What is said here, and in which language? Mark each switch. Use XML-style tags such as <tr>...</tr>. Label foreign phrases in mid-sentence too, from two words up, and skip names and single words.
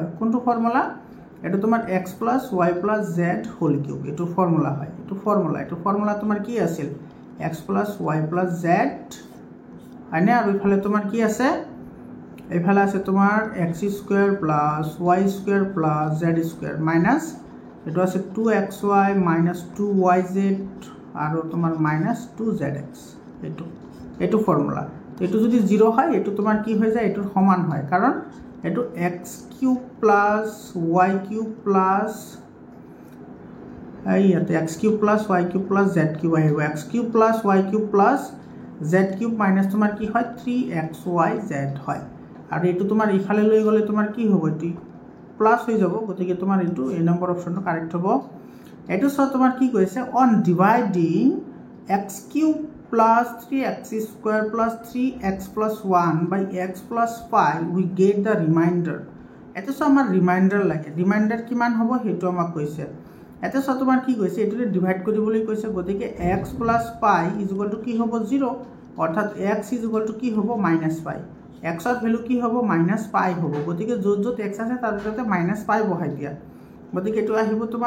<as>কোনটো ফর্মুলা এটো তোমাৰ x + y + z হোল কিউব এটো ফর্মুলা হয় এটো ফর্মুলা তোমাৰ কি আছিল x + y + z আনে আৰু ইফালে তোমাৰ কি আছে এইফালে আছে তোমাৰ x² + y² + z² মাইনাস এটো আছে 2xy - 2yz আৰু তোমাৰ -2zx এটো ফর্মুলা এটো যদি 0 হয় এটো তোমাৰ কি হৈ যায় এটোৰ সমান হয় কাৰণ এটো x³ + y³ + ইয়াতে x³ + y³ + z³ আহিব x³ + y³ + z³ মাইনাস তোমাৰ কি হয় 3xyz হয় আৰু এটো তোমাৰ ইফালে লৈ গলে তোমাৰ কি হ'ব এটি প্লাস হৈ যাব গতিকে তোমাৰ এটো এ নম্বৰ অপশনটো কারেক্ট হ'ব এটো সব তোমাৰ কি কৈছে</as> <en>on dividing x³ + 3x² + 3x + 1 by x + 5 we get the remainder</en> <as>এটো সব আমাৰ ৰিমাইন্ডাৰ লাগে ৰিমাইন্ডাৰ কিমান হ'ব হেতু আমাক কৈছে এটো সব তোমাৰ কি কৈছে এটোৰে ডিভাইড কৰিবলৈ কৈছে গতিকে x + pi = কি হ'ব 0 অৰ্থাৎ x = কি হ'ব -pi x ৰ ভ্যালু কি হ'ব -pi হ'ব গতিকে যত যত x আছে তাৰ তাতে -pi বহাই দিয়া গতিকে এটো আহিব তোমাৰ</as>